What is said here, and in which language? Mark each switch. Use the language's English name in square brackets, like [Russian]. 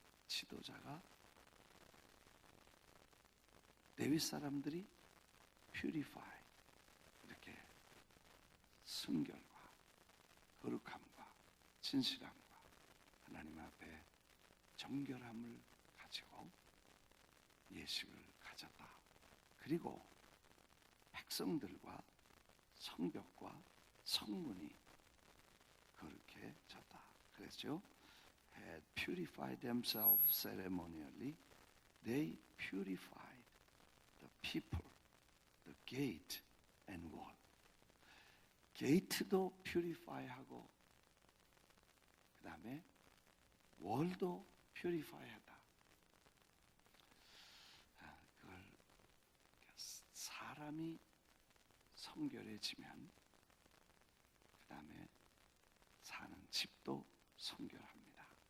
[Korean] 지도자가 레위 사람들이 purify 이렇게 순결과 거룩함과 진실함과 하나님 앞에 정결함을 가지고 예식을 가졌다. 그리고 백성들과 성벽과 성문이 그렇게 졌다. 그랬죠? [English] Had purified themselves ceremonially, they purified the people, the gate and wall. [Korean] 게이트도 purify하고 그 다음에 wall도 purify하다. 그걸 사람이 성결해지면 그 다음에 사는 집도 성결합니다.